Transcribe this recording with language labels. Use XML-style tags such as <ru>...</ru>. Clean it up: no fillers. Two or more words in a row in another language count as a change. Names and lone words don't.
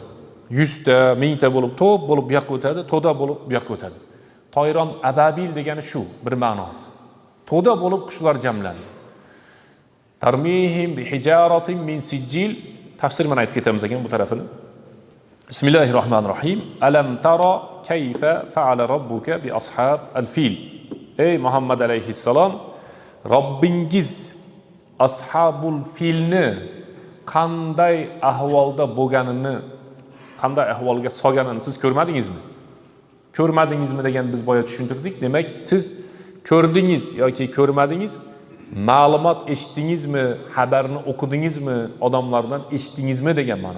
<uz>100 ta, 1000 ta bo'lib to'p bo'lib bu yoqqa o'tadi, to'da bo'lib bu yoqqa o'tadi.</uz> <ar>طيرًا أبابيل</ar> <uz>degani shu bir ma'nosi. To'da bo'lib qushlar jamlandi.</uz> <ar>ترميهم بحجارة من سجيل,</ar> <uz>tafsir mana aytib ketamiz ekan bu tarafini.</uz> <ar>Bismillahirrohmanirrohim. ألم تر كيف فعل ربك بأصحاب الفيل.</ar> <uz>Ey Muhammad alayhissalom, Robbingiz ashabul filni qanday ahvolda bo'lganini, qanday ahvolga solganini siz ko'rmadingizmi? Ko'rmadingizmi degan biz boya tushuntirdik. Demak, siz ko'rdingiz yoki ko'rmadingiz, ma'lumot eshitdingizmi, xabarni o'qidingizmi, odamlardan eshitdingizmi degan ma'no.</uz>